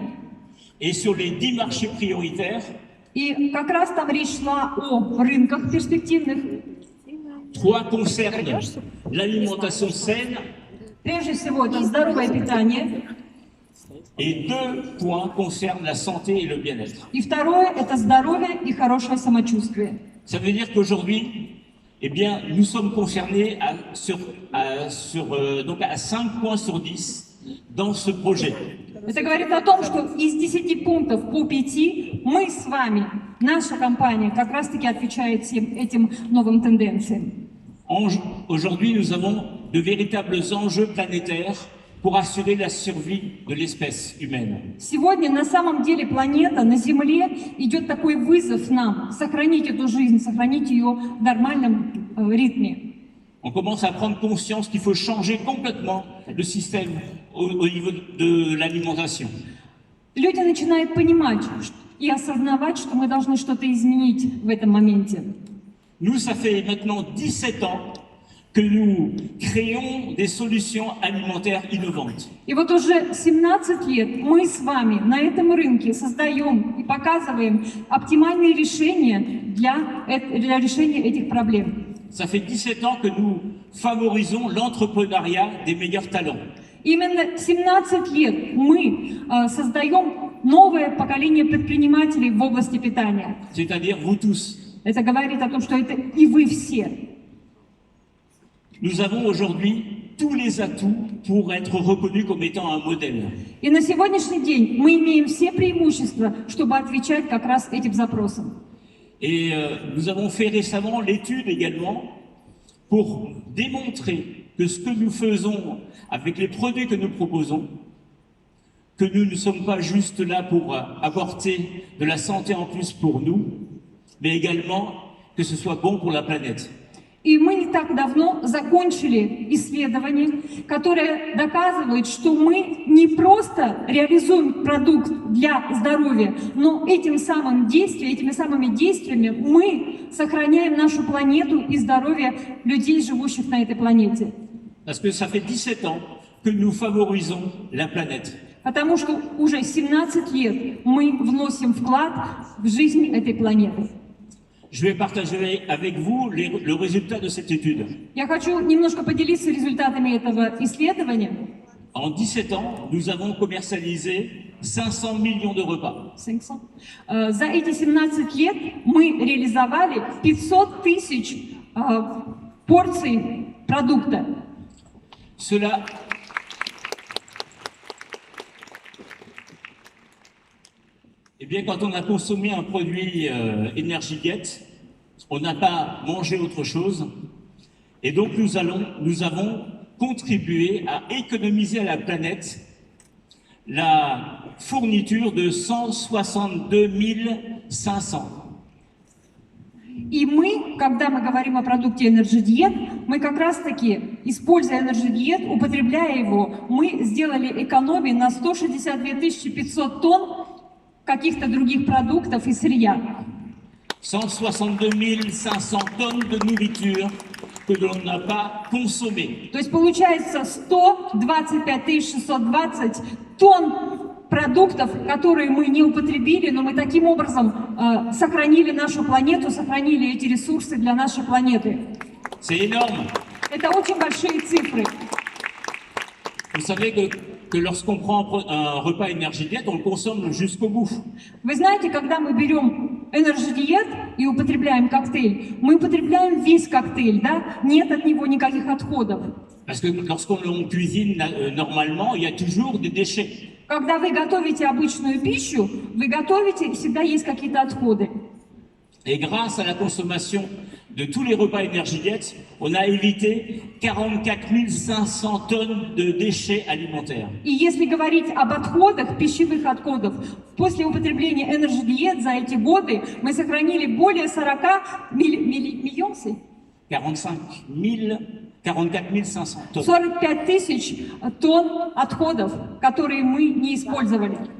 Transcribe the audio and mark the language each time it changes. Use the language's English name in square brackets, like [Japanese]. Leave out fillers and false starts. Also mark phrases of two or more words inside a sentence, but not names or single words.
[French] Et sur les 10 marchés prioritaires, [Russian] И как раз там речь шла о рынках перспективных. [French] 3 concernent l'alimentation saine, [Russian] Прежде всего, это здоровое питание, [French] Et 2 points concernent la santé et le bien-être. [Russian] И второе – это здоровье и хорошее самочувствие. [French] Ça veut dire qu'aujourd'hui, eh bien, nous sommes concernés donc à 5 points sur 10 dans ce projet. [Russian] Это говорит о том, что из 10 пунктов по 5 мы с вами, наша компания, как раз-таки отвечает всем этим новым тенденциям. [French] Aujourd'hui, nous avons de véritables enjeux planétaires pour assurer la survie de l'espèce humaine. [Russian] Сегодня на самом деле планета, на Земле идет такой вызов нам сохранить эту жизнь, сохранить ее в нормальном ритме. [French] On commence à prendre conscience qu'il faut changer complètement le système au niveau de l'alimentation. [Russian] Люди начинают понимать и осознавать, что мы должны что-то изменить в этом моменте. [French] Nous, ça fait maintenant 17 ans que nous créons des solutions alimentaires innovantes. [Russian] И вот уже 17 лет мы с вами на этом рынке создаем и показываем оптимальные решения для решения этих проблем. [French] Ça fait 17 ans que nous favorisons l'entrepreneuriat des meilleurs talents. [Russian] Именно 17 лет мы создаем новое поколение предпринимателей в области питания. [French] C'est-à-dire vous tous. [Russian] Это говорит о том, что это и вы все. [French] Nous avons aujourd'hui tous les atouts pour être reconnus comme étant un modèle. [Russian] И на сегодняшний день мы имеем все преимущества, чтобы отвечать как раз этим запросам. [French] Et nous avons fait récemment l'étude également pour démontrer que ce que nous faisons avec les produits que nous proposons, que nous ne sommes pas juste là pour apporter de la santé en plus pour nous, mais également que ce soit bon pour la planète. [Russian] И мы не так давно закончили исследование, которое доказывает, что мы не просто реализуем продукт для здоровья, но этими самыми действиями мы сохраняем нашу планету и здоровье людей, живущих на этой планете. [French] Parce que ça fait 17 ans que nous favorisons la planète. [Russian] Потому что уже 17 лет мы вносим вклад в жизнь этой планеты. [French] Je vais partager avec vous le résultat de cette étude. [Russian] Я хочу немножко поделиться результатами этого исследования. [French] En 17 ans, nous avons commercialisé 500 millions de repas. [Russian] За эти 17 лет мы реализовали 500 тысяч порций продукта. [French] Cela Eh bien, quand on a consommé un produit Energigate, on n'a pas mangé autre chose. Et donc, nous avons contribué à économiser à la planète la fourniture de 162 500. [Russian] И мы, когда мы говорим о продукте Energy Diet, мы как раз-таки, используя Energy Diet, употребляя его, мы сделали экономию на 162 500 тонн каких-то других продуктов и сырья. [French] 162 500 tonnes de nourriture que l'on n'a pas consommée. [Russian] То есть получается 125 620 тонн продуктов, которые мы не употребили, но мы таким образом сохранили нашу планету, сохранили эти ресурсы для нашей планеты. [French] C'est énorme. [Russian] Это очень большие цифры. [French] Vous savez que lorsqu'on prend un repas Energigate, on le consomme jusqu'au bout. [Russian] Вы знаете, когда мы берем Energy Diet и употребляем коктейль, мы употребляем весь коктейль, да? Нет от него никаких отходов. [French] Parce que lorsqu'on le cuisine normalement, il y a toujours des déchets. [Russian] Когда вы готовите обычную пищу, вы готовите, всегда есть какие-то отходы. [French] Et grâce à la consommation de tous les repas Energigate, on a évité 44 500 tonnes de déchets alimentaires. [Russian] И если говорить об отходах, пищевых отходов, после употребления Energy Diet за эти годы мы сохранили более 44 [French] 500 tonnes. [Russian] 45 тысяч тонн отходов, которые мы не использовали.